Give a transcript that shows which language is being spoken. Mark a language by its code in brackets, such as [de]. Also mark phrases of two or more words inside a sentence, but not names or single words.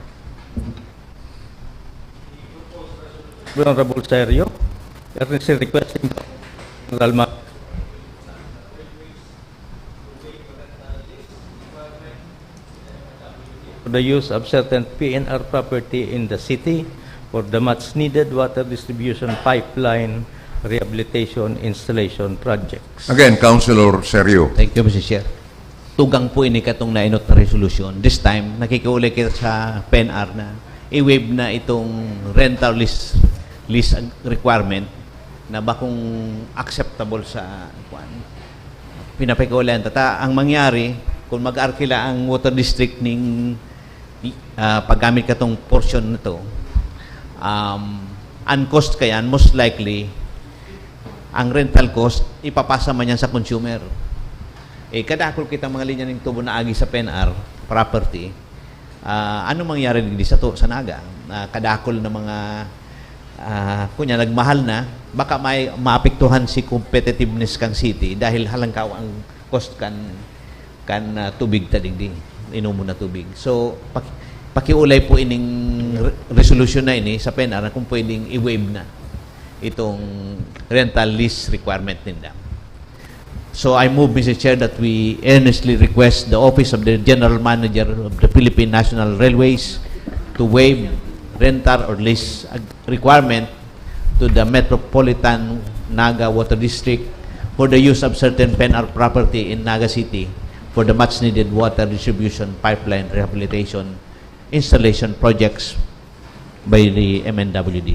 [en] Honorable Serio, earnestly requesting the General Manager for the use of certain PNR property in the city for the much needed water distribution pipeline rehabilitation installation projects. Again, Councilor Serio. Thank you, Mr. Chair. [bik] Tugang po ini katong nainot na resolution. [en] This time, [bik] nakikiulay kita sa PNR na i-waive na itong [en] rental lease requirement [bik] na ba kung acceptable sa pinapakiulan. Tata, ang mangyari, kung mag-arkila ang water district ning paggamit katong portion na to, uncost kayan, [en] most likely, [bik] ang [en] rental cost, [bik] ipapasa man yan sa consumer. Kadakol kita mga linya ng tubo na agi sa PNR property, ano mangyari din sa Naga? Kadakol na mga kunya nagmahal na, baka may maapektuhan si competitiveness kang city dahil halangkaw ang cost kan tubig tadigdi, inumo na tubig. So pakiulay po ining resolution na ini sa PNR kung pwedeng i-waive na itong [en] rental lease requirement [bik] nila. [en] So I move, Mr. Chair, that we earnestly request the Office of the General Manager of the Philippine National Railways to waive rental or lease requirement to the Metropolitan Naga Water District for the use of certain PNR property in Naga City for the much-needed water distribution pipeline rehabilitation installation projects by the MNWD.